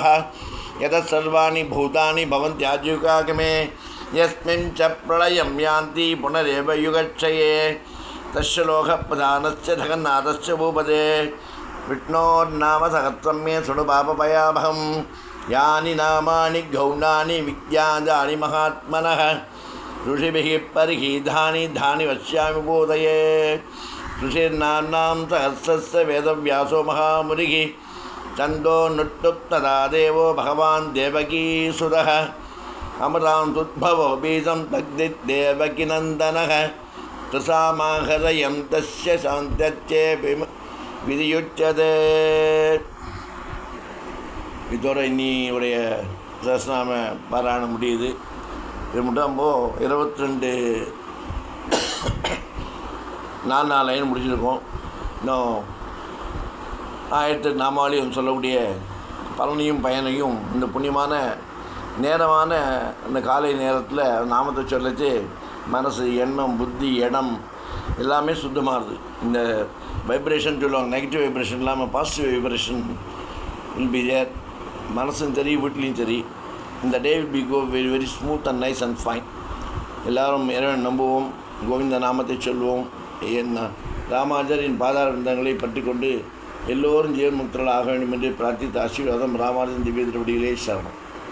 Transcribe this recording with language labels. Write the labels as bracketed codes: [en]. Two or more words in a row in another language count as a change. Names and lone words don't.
[sa] यतः सर्वाणि भूतानि भवन्त्याजुकागमे यस्मिन् च प्रलयम् यान्ति पुनरेव युगक्षये. तस्य लोकप्रधानस्य जगनाथस्य भूपते विष्णोर्नाम सहस्रम् मे शुणु पापभयापकम्. यानि नामानि गौणानि विज्ञातानि महात्मनः ऋषिभिः परिगीतानि धानि वक्ष्यामि बोधये. ऋषिर्नाम्नां सहस्रस्य वेदव्यासो महामुनिः छन्दो नुट्टुप्तदा देवो भगवान् देवकीसुरः. अमृतां सुद्भवो बीजं तद्दिदेवकीनन्दनः त्रिसामहृदयं तस्य शान्त्यर्थे விதியுச்சதே. [ta] இதோட இன்னியுடைய சஹஸ்ரநாம பாராயணம் முடியுது. இது மட்டும் 22 4 லைன் முடிச்சிருக்கோம். இன்னும் 1008 நாமாவளியும் சொல்லக்கூடிய பலனையும் பயனையும் இந்த புண்ணியமான நேரமான இந்த காலை நேரத்தில் நாமத்தை சொல்லச்சு மனசு, எண்ணம், புத்தி, இடம் எல்லாமே சுத்தமாகுது. இந்த வைப்ரேஷன் சொல்லுவாங்க, [en] negative vibration [ta] இல்லாமல் [en] positive vibration will be there. [ta] மனசும் சரி, வீட்லேயும் சரி. [en] இந்த day will be go very very smooth and nice and fine. [ta] எல்லோரும் இறைவன் நம்புவோம், கோவிந்த நாமத்தை சொல்வோம். என்ன ராமானுஜரின் பாதார விந்தங்களை பற்றி கொண்டு எல்லோரும் ஜீவன் முக்தர்கள் ஆக வேண்டும் என்று பிரார்த்தித்த ஆசீர்வாதம். ராமானுஜன் திவ்ய திருவடிகளே சரணம்.